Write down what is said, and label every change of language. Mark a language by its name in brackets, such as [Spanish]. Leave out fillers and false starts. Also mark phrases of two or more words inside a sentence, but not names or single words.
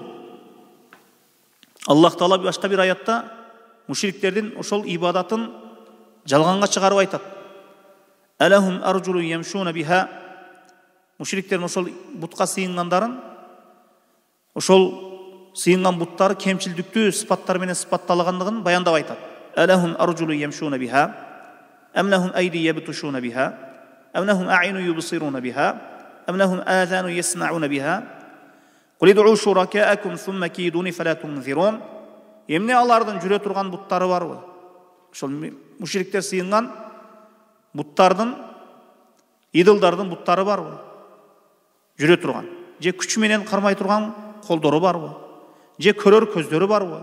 [Kyrgyz] Аллах Таала башка бир аятта мушриктердин ошол ибадатын жалганга чыгарып айтат. [Arabic] ألهم أرجل يمشون بها. [Kyrgyz] Мушриктердин ошол бутка сыйынгандарын, ошол сыйынган буттары кемчилдиктүү сыпаттар менен сыпатталгандыгын баяндап айтат. [Arabic] ألهم أرجل يمشون بها. أم لهم أيد يبطشون بها أم لهم أعين يبصرون بها. أم لهم آذان يسمعون بها قل ادعوا شركاءكم ثم كيدون فلا تنظرون. [Kyrgyz] Эмне алардын жүрө турган буттары барбы? Ошол мушриктер сыйынган буттардын, идылдардын буттары барбы? Жүрө турган. Же күчү менен кармай турган колдору барбы? Же көрөр көздөрү барбы?